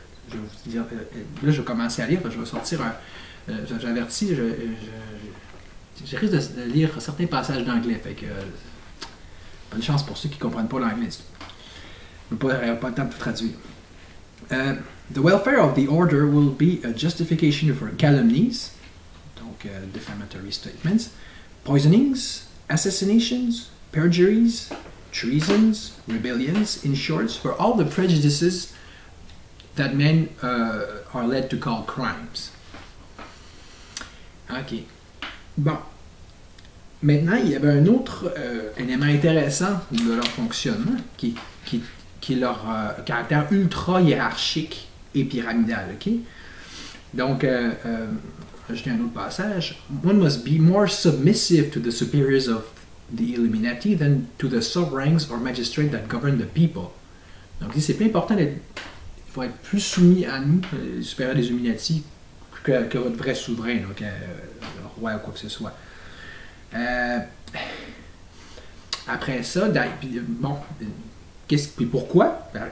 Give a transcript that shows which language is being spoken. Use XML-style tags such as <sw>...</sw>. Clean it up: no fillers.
<fr>Je vais vous dire, là, je vais commencer à lire, je vais sortir j'avertis, je risque de lire certains passages d'anglais, fait que bonne chance pour ceux qui ne comprennent pas l'anglais. Je n'ai pas le temps de tout traduire.</fr> <en>The welfare of the order will be a justification for calumnies, donc defamatory statements, poisonings, assassinations, perjuries, treasons, rebellions, in short, for all the prejudices that men are led to call crimes.</en> <fr>OK. Bon. Maintenant, il y avait un autre élément intéressant de leur fonctionnement qui est leur caractère ultra hiérarchique et pyramidal. Okay? Donc, ajouter un autre passage.</fr> <en>One must be more submissive to the superiors of the Illuminati than to the sovereigns or magistrates that govern the people.</en> <fr>Donc, c'est plus important il faut être plus soumis à nous, les supérieurs des Illuminati, que votre vrai souverain, donc le roi ou quoi que ce soit. Après ça, bon, puis pourquoi?</fr>